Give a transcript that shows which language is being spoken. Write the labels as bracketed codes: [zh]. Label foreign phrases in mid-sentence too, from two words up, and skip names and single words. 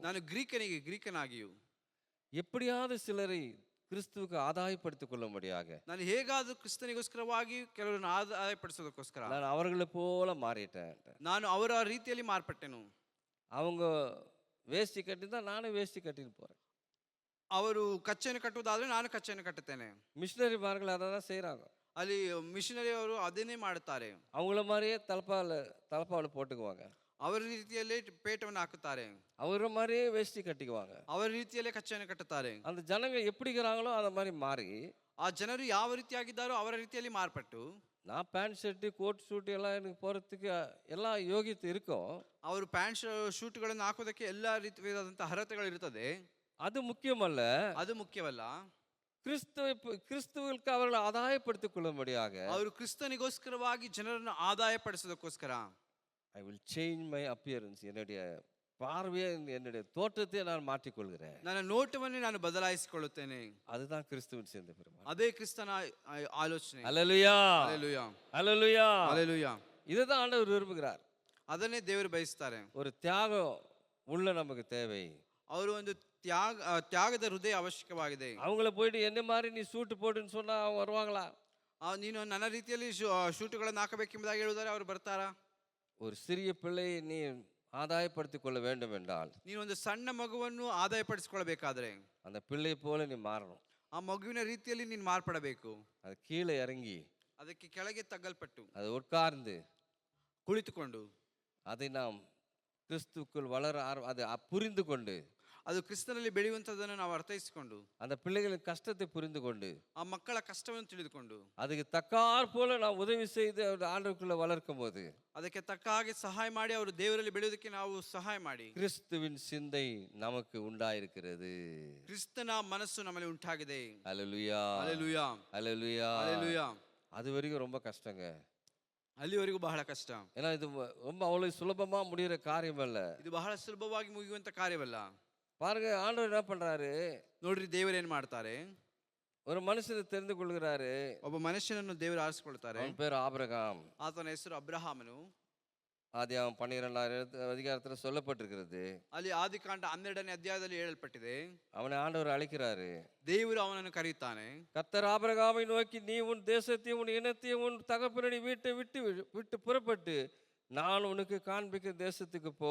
[kn] ನಾನು ಗ್ರೀಕನಿಗೆ ಗ್ರೀಕನಾಗಿಯೂ, [ta] எப்படியாவது சிலரை கிறிஸ்துவுக்கு ஆதாயப்படுத்திக் கொள்ளும்படியாக [kn] ನಾನು ಹೇಗಾದ್ರೂ ಕ್ರಿಸ್ತನಿಗೋಸ್ಕರವಾಗಿ ಕೆಲವರನ್ನು ಆದಾಯಪಡಿಸೋದಕ್ಕೋಸ್ಕರ [ta] நான் அவர்களை போல மாறிட்டேன். [kn] ನಾನು ಅವರ ರೀತಿಯಲ್ಲಿ ಮಾರ್ಪಟ್ಟೆನು. [ta] அவங்க வேஷ்டி கட்டிதான் நானும் வேஷ்டி கட்டின்னு போறேன். [kn] ಅವರು ಕಚ್ಚೆಯನ್ನು ಕಟ್ಟುವುದಾದ್ರೆ ನಾನು ಕಚ್ಚೆಯನ್ನು ಕಟ್ಟುತ್ತೇನೆ. [ta] மிஷினரிமார்கள் அதை தான் செய்கிறாங்க. [kn] ಅಲ್ಲಿ ಮಿಷನರಿ ಅವರು ಅದನ್ನೇ ಮಾಡುತ್ತಾರೆ. [ta] அவங்கள மாதிரியே தலப்பாவில் போட்டுக்குவாங்க, [kn] ಅವರ ರೀತಿಯಲ್ಲೇ ಪೇಟವನ್ನು ಹಾಕುತ್ತಾರೆ, [ta] அவர மாதிரியே வேஷ்டி கட்டிக்குவாங்க. [kn] ಅವರ ರೀತಿಯಲ್ಲೇ ಕಚ್ಚೆಯನ್ನು ಕಟ್ಟುತ್ತಾರೆ. [ta] அந்த ஜனங்க எப்படி இருக்கிறாங்களோ அதை மாதிரி மாறி [kn] ಆ ಜನರು ಯಾವ ರೀತಿಯಾಗಿದ್ದಾರೋ ಅವರ ರೀತಿಯಲ್ಲಿ ಮಾರ್ಪಟ್ಟು, [ta] நான் [en] pant shirt coat suit [ta] எல்லாம் எனக்கு போகிறதுக்கு எல்லாம் யோகியತೆ இருக்கும். [kn] ಅವರು ಪ್ಯಾಂಟ್ ಶೂಟ್ಗಳನ್ನು ಹಾಕೋದಕ್ಕೆ ಎಲ್ಲಾ ರೀತಿಯಾದಂತಹ ಅರ್ಹತೆಗಳು ಇರುತ್ತದೆ. [ta] அது முக்கியமல்ல, [kn] ಅದು ಮುಖ್ಯವಲ್ಲ. [ta] கிறிஸ்துவுக்கு அவர்களை ஆதாயப்படுத்திக் கொள்ளும்படியாக [kn] ಅವರು ಕ್ರಿಸ್ತನಿಗೋಸ್ಕರವಾಗಿ ಜನರನ್ನು ಆದಾಯಪಡಿಸೋದಕ್ಕೋಸ್ಕರ [en] I will change my appearance, [ta] என்னுடைய பார்வையை என்னுடைய தோற்றத்தை நான் மாற்றிக்கொள்கிறேன். [kn] ನನ್ನ ನೋಟವನ್ನೇ ನಾನು ಬದಲಾಯಿಸಿಕೊಳ್ಳುತ್ತೇನೆ. [ta] அதுதான் கிறிஸ்துவின் சேர்ந்த பெருமாள். [kn] ಅದೇ ಕ್ರಿಸ್ತನ ಆಲೋಚನೆ. [ta] அல்லேலூயா, [kn] ಹಲ್ಲೆಲೂಯಾ, [ta] அல்லேலூயா. [kn] ಹಲ್ಲೆಲೂಯಾ. [ta] இதுதான் ஆண்டவர் விரும்புகிறார். [kn] ಅದನ್ನೇ ದೇವರು ಬಯಸ್ತಾರೆ. [ta] ஒரு தியாகம் உள்ள நமக்கு தேவை. [kn] ಅವರು ಒಂದು ತ್ಯಾಗದ ಹೃದಯ ಅವಶ್ಯಕವಾಗಿದೆ. [ta] அவங்கள போயிட்டு என்ன மாதிரி நீ சூட்டு போட்டுன்னு சொன்னா அவங்க வருவாங்களா? [kn] ನೀನು ನನ್ನ ರೀತಿಯಲ್ಲಿ ಶೂಟುಗಳನ್ನು ಹಾಕಬೇಕೆಂಬುದಾಗಿ ಹೇಳಿದರೆ ಅವರು ಬರ್ತಾರಾ? [ta] ஒரு சிறிய பிள்ளையை நீ ஆதாயப்படுத்திக் கொள்ள வேண்டும் என்றால், [kn] ನೀನು ಒಂದು ಸಣ್ಣ ಮಗುವನ್ನು ಆದಾಯಪಡಿಸಿಕೊಳ್ಳಬೇಕಾದ್ರೆ [ta] அந்த பிள்ளை போல நீ மாறணும். [kn] ಆ ಮಗುವಿನ ರೀತಿಯಲ್ಲಿ ನೀನು ಮಾರ್ಪಡಬೇಕು. [ta] அது கீழே இறங்கி [kn] ಅದಕ್ಕೆ ಕೆಳಗೆ ತಗ್ಗಲ್ಪಟ್ಟು [ta] அது உட்கார்ந்து [kn] ಕುಳಿತುಕೊಂಡು [ta] அதை நாம் கிறிஸ்துக்குள் வளர அதை புரிந்து கொண்டு, [kn] ಅದು ಕ್ರಿಸ್ತನಲ್ಲಿ ಬೆಳೆಯುವಂಥದ್ದನ್ನು ನಾವು ಅರ್ಥೈಸಿಕೊಂಡು, [ta] அந்த பிள்ளைகளின் கஷ்டத்தை புரிந்து கொண்டு, [kn] ಆ ಮಕ್ಕಳ ಕಷ್ಟವನ್ನು ತಿಳಿದುಕೊಂಡು, [ta] அதுக்கு தக்கார் போல நாம் உதவி செய்து ஆண்டவருக்குள்ள வளர்க்கும் போது [kn] ಅದಕ್ಕೆ ತಕ್ಕ ಹಾಗೆ ಸಹಾಯ ಮಾಡಿ ಅವರು ದೇವರಲ್ಲಿ ಬೆಳೆಯೋದಕ್ಕೆ ನಾವು ಸಹಾಯ ಮಾಡಿ, [ta] கிறிஸ்துவின் சிந்தை நமக்கு உண்டாயிருக்கிறது. [kn] ಕ್ರಿಸ್ತನ ಮನಸ್ಸು ನಮ್ಮಲ್ಲಿ ಉಂಟಾಗಿದೆ. [ta] அல்லேலூயா, [kn] ಹಲ್ಲೆಲೂಯಾ, [ta] அல்லேலூயா. [kn] ಹಲ್ಲೆಲೂಯಾ. [ta] அது வரைக்கும் ரொம்ப கஷ்டங்க. [kn] ಅಲ್ಲಿವರೆಗೂ ಬಹಳ ಕಷ್ಟ. [ta] ஏன்னா இது ரொம்ப அவ்வளவு சுலபமா முடிகிற காரியம் அல்ல. [kn] ಇದು ಬಹಳ ಸುಲಭವಾಗಿ ಮುಗಿಯುವಂತ ಕಾರ್ಯವಲ್ಲ. [ta] பாருங்க, ஆண்டவர் என்ன பண்றாரு, [kn] ನೋಡ್ರಿ ದೇವರೇನ್ ಮಾಡ್ತಾರೆ, [ta] ஒரு மனுஷனை தெரிந்து கொள்கிறாரு. [kn] ಒಬ್ಬ ಮನುಷ್ಯನನ್ನು ದೇವರು ಆರಿಸಿಕೊಳ್ತಾರೆ. [ta] அவன் பேர் ஆபிரகாம். [kn] ಆತನ ಹೆಸರು ಅಬ್ರಹಾಮನು. [ta] ஆதியாகமம் 12 அதிகாரத்தில் சொல்லப்பட்டிருக்கிறது. [kn] ಅಲ್ಲಿ ಆದಿಕಾಂಡ 12ನೇ ಅಧ್ಯಾಯದಲ್ಲಿ ಹೇಳಲ್ಪಟ್ಟಿದೆ. [ta] அவனை ஆண்டவர் அழைக்கிறாரு, [kn] ದೇವರು ಅವನನ್ನು ಕರೆಯುತ್ತಾನೆ. [ta] கர்த்தர் ஆபிரகாமை நோக்கி, நீ உன் தேசத்தையும் உன் இனத்தையும் உன் தகப்பனடி வீட்டை விட்டு புறப்பட்டு நான் உனக்கு காண்பிக்கிற தேசத்துக்கு போ.